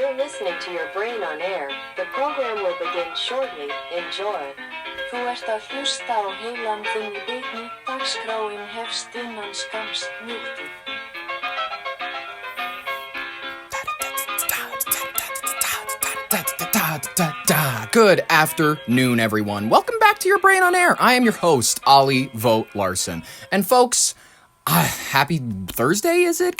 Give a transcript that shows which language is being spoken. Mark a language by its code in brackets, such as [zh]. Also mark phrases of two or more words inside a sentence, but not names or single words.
[en] listening to your brain on air. The program will begin shortly. Enjoy. [is] Þú ert að hlusta á heilan þinn í beinni. Dagskráin hefst innan skamms. Njóttu. [en] Good afternoon, everyone. Welcome back to Your Brain on Air. I am your host, Ollie Vogt Larson. And folks, happy Thursday, is it?